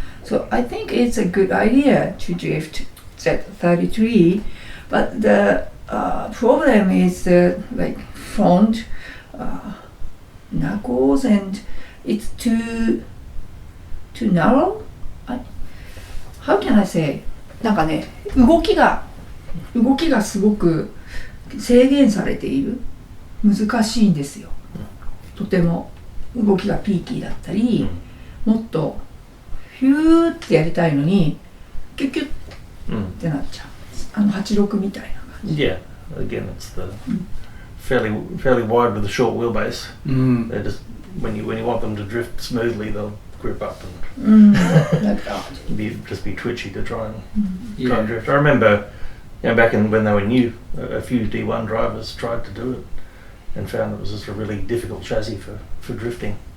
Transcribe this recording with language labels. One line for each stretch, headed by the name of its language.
English: So I think it's a good idea to drift Z33, but the problem is the front knuckles, and it's too narrow. How can I say?
Japanese: なんかね、動きがすごく制限されている。難しいんですよ。とても動きがピーキーだったり、もっとヒューってやりたいのにキュッキュッってなっちゃう。 86みたいな感じ。
English: Yeah, again, it's the fairly wide with a short wheelbase. They're just when you want them to drift smoothly, they'll grip up and like that. just be twitchy to try and drift. I remember, back when they were new, a few D1 drivers tried to do it and found it was just a really difficult chassis for drifting.